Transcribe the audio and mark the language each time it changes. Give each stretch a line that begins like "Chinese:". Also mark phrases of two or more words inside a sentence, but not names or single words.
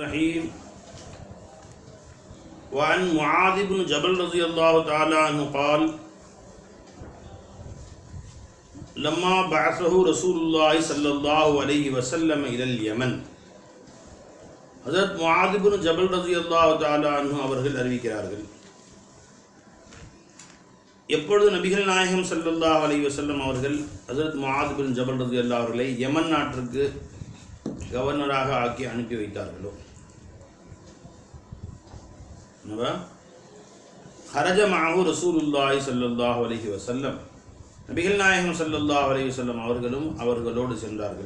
Arabic: الرحيم وعن معاذ بن جبل رضي الله تعالى عنه قال لما بعثه رسول الله صلى الله عليه وسلم إلى اليمن
Tamil: ஹஜரத் முஆத் இப்னு ஜபல் ரலியல்லாஹு தஆலா அன்ஹு அவர்கள் அறிவிக்கிறார்கள், எப்பொழுது நபிகள் நாயகம்
Arabic: صلى الله عليه وسلم
Tamil: அவர்கள் ஹஜரத் முஆத் இப்னு ஜபல் ரலியல்லாஹு அவர்களை யமன் நாட்டிற்கு கவர்னராக ஆக்கி அனுப்பி வைத்தார்களோ,
Arabic: خرج معه رسول الله صلى الله عليه وسلم,
Tamil: நபிகள் நாயகம்
Arabic: صلى الله عليه وسلم
Tamil: அவர்களும் அவர்களோடு சென்றார்கள்.